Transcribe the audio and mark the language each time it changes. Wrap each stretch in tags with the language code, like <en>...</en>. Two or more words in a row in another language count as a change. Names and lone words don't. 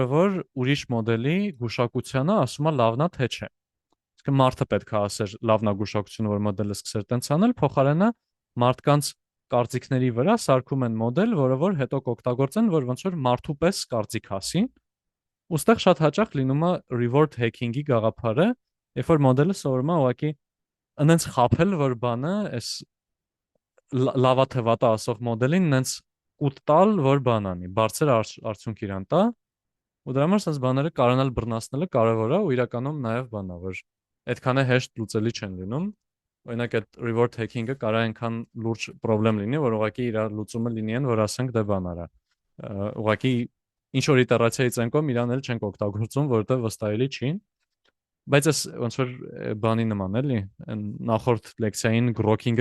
<hy>որ ուրիշ մոդելի գուշակությանը ասում է լավնա թե չէ։ Իսկ մարդը պետք է ասեր լավնա գուշակությունը, որ մոդելը սկսեր տենց անել, փոխարենը մարդկանց կարծիքների վրա սարքում են մոդել, որը որ հետո կօգտագործեն, որ ոնց որ մարդու պես կարծիք ասի։ Ոստեղ շատ հաճախ լինում է</hy> <en>reward hacking-</en> <hy>ի գաղափարը, երբ որ մոդելը սովորում է ուղղակի այնց խափել, որ բանը այս լավա թե վատա ասող մոդելին այնց կուտ տալ, որ բան անի, բարձր արդյունք իրան տա։ Ու դրա համար sense բաները կարողանալ բռնացնելը կարևոր է ու իրականում նաև բան է, որ այդքան է հեշտ լուծելի չեն լինում։ Օրինակ այդ</hy> <en>reward hacking-</en> <hy>ը կարող է այնքան լուրջ խնդրեմ լինի, որ ուղղակի իր լուծումը լինի այն, որ ասենք դե բան արա։ Ուղղակի ինչ որ իտերացիայից են կողմ իրան էլ չենք օգտագործում, որովհետև վստահելի չի։ Բայց այս ոնց որ բանի նման էլի, նախորդ լեկցիային grokking-ը</hy>